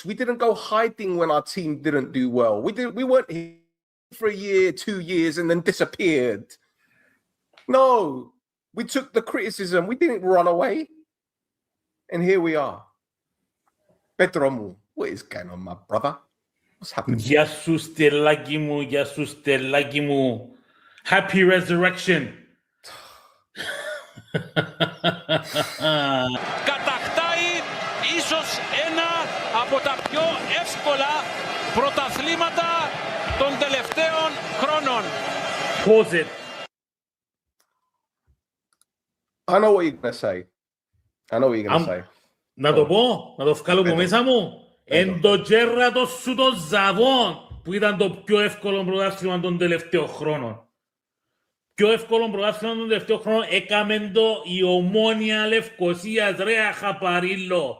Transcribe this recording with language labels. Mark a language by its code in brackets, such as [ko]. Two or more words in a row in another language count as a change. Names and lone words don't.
[en] We didn't go hiding when our team didn't do well. We weren't here for a year, 2 years, and then disappeared. No, we took the criticism. We didn't run away. And here we are. Petromu, what is going on, my brother? What's happening? [el] Γεια σου, Στελάκι μου, γεια σου, Στελάκι μου. [en] Happy resurrection. [el] Κατακτάει ίσως ένα από τα πιο εύκολα πρωταθλήματα των τελευταίων χρόνων. [en] Pause it. I know what you're going to say. I know what you're going to say. [el] Να το πω, να το βγάλω από μέσα μου. Εν το τζέρατο σου των Ζαβών, που ήταν το πιο εύκολο πρωτάθλημα των τελευταίων χρόνων. Πιο εύκολο πρωτάθλημα των τελευταίων χρόνων έκαμε το η Ομόνια Λευκωσίας, ρε αχαπαρίλο.